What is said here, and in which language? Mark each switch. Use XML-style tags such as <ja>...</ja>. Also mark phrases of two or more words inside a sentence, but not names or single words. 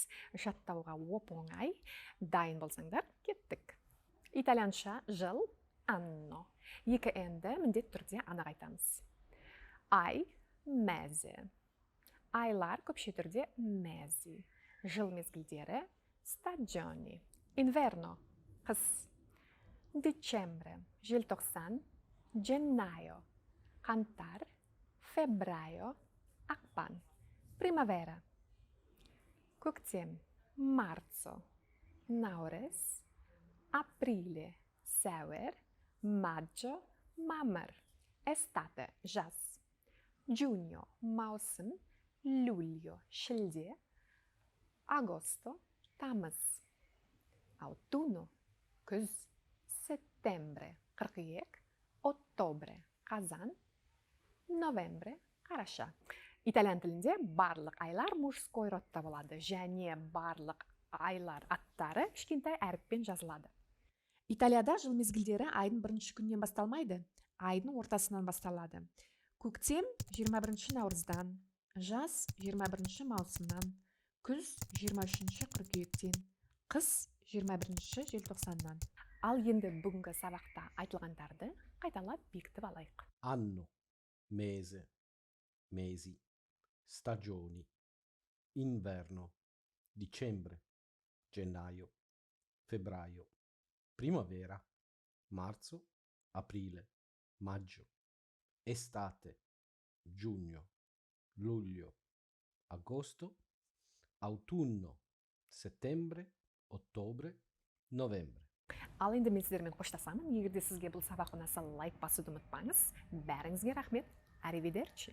<kk>Жаттауға оп-оңай, дайын болсаңдар, кеттік. Итальянша жыл anno. Екі n-ді міндетті түрде анық айтамыз. Ай, mese. Айлар көпше түрде mesi. Жыл мезгілдері stagioni. Inverno қыс. Dicembre желтоқсан. Gennaio қаңтар. Febbraio ақпан. Primavera көктем. Marzo наурыз. Aprile сәуір. Maggio мамыр. Estate жаз. Giugno маусым. Luglio шілде. Agosto тамыз. Autunno күз. Settembre қыркүйек. Ottobre қазан. Novembre қараша. Итальян тілінде барлық айлар мужской родта болады және барлық айлар аттары кішкентай әріппен жазылады. Италияда жыл мезгілдері айдың бірінші күннен басталмайды, айдың ортасынан басталады. Көктем 21 наурыздан, жаз 21 маусымнан, күз 23 қыркүйектен, қыс 21 желтоқсаннан. Ал енді бүгінгі сабақта айтылғандарды қайталап бекітіп алайық.</kk> <it>Anno, mese, mesi, stagioni, inverno, dicembre, gennaio, febbraio, primavera, marzo, aprile, maggio, estate, giugno, luglio, agosto, autunno, settembre, ottobre, novembre.</it> <kk>Ал енді мен сіздермен қоштасамын. Егер де сізге бұл сабақ ұнаса, лайк басуды ұмытпаңыз. Бәріңізге рахмет.</kk> <it>Arrivederci.</it>